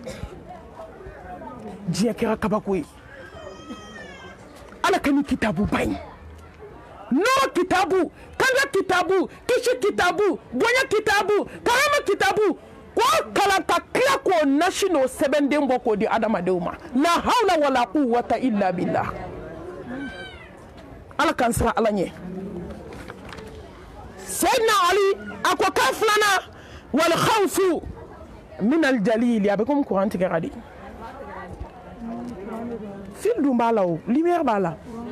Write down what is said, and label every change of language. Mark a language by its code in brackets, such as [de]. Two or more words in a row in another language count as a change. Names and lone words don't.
[bm] diɲɛ kɛra kabako ye ala ka ni kitabu ba ye nɔrɔ kitabu kanga kitabu kisi kitabu bonya kitabu karama kitabu ko kalan ka tila k'o nasi n'o sɛbɛnden bɔ k'o di adamadenw ma [ar] لا حول ولا قوة إلا بالله [bm] ala k'an siran ala ɲɛ Sayyidina Ali a ko kan filanan [ar] والخوف من الجليل [bm] a bɛ komi courant tigɛra de fil dun b'a la o lumière b'a la